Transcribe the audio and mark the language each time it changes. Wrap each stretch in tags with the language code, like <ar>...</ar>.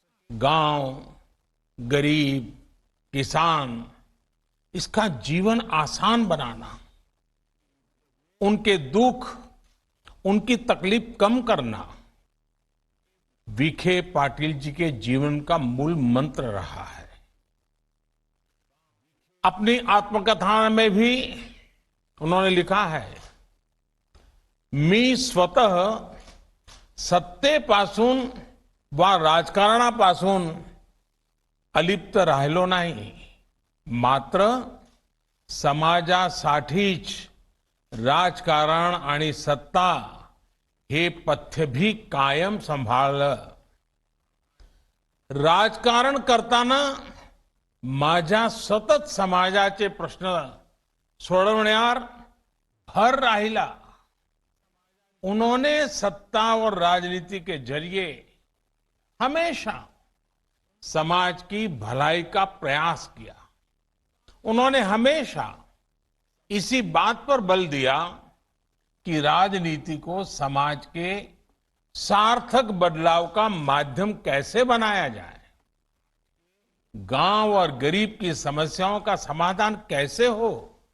<hi>गांव, गरीब, किसान, इसका जीवन आसान बनाना, उनके दुख, उनकी तकलीफ कम करना विखे पाटिल जी के जीवन का मूल मंत्र रहा है। अपनी आत्मकथा में भी उन्होंने लिखा है,</hi> <mr>मी स्वतः सत्तेपासून वा राजकारणापासून अलिप्त राहिलो नाही, मात्र समाजासाठीच राजकारण आणि सत्ता हे पथ्य भी कायम सांभाळलं। राजकारण करताना माझ्या सतत समाजाचे प्रश्न सोडवण्यावर भर राहिला।</mr> <hi>उन्होंने सत्ता और राजनीति के जरिए हमेशा समाज की भलाई का प्रयास किया। उन्होंने हमेशा इसी बात पर बल दिया कि राजनीति को समाज के सार्थक बदलाव का माध्यम कैसे बनाया जाए, गांव और गरीब की समस्याओं का समाधान कैसे हो।</hi>